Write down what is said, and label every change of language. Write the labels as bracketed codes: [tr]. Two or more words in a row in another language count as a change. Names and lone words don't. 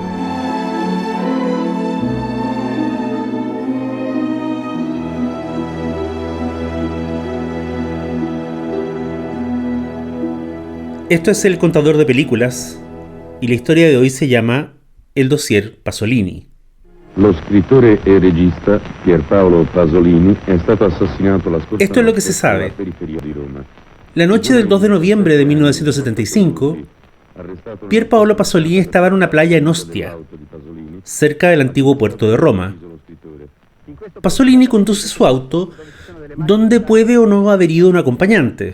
[es] Esto es El Contador de Películas y la historia de hoy se llama El dossier Pasolini. [it] Lo scrittore e regista Pierpaolo Pasolini è stato assassinato la scorsa [es] Esto es lo que [it] notte [es] se sabe. [it] nella periferia di Roma. [es] La noche del 2 de noviembre de 1975, Pier Paolo Pasolini estaba en una playa en Ostia, cerca del antiguo puerto de Roma. Pasolini conduce su auto donde puede o no haber ido un acompañante.